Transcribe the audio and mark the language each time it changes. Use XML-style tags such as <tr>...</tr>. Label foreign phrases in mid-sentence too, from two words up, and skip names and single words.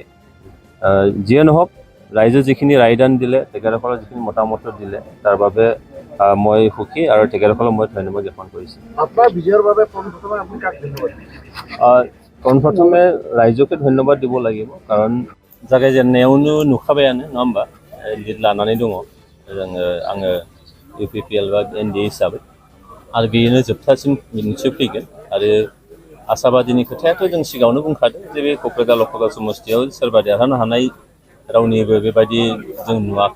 <as>যিয়ে নহওক, ৰাইজে যিখিনি ৰায়দান দিলে, তেখেতসকলৰ যিখিনি মতামত দিলে, তাৰ বাবে মই সুখী আৰু তেখেতসকলক মই ধন্যবাদ জ্ঞাপন কৰিছোঁ। পোনপ্ৰথমে ৰাইজকে ধন্যবাদ দিব লাগিব, কাৰণ</as> <brx>जागायजेननायावनो नुखाबायानो नङा होमबा लिड लानानै दङ आङो UPPL बा NDA हिसाबै आरो बेनो जोबथासिम निश्चय फैगोन आरो आसाबादिनि खोथायाथ' जों सिगाङावनो बुंखादों जे बे क'क्राझार लकसभा समस्तियाव सोरबा देरहानो हानाय रावनिबो बेबायदि जों नुवाखै।</brx>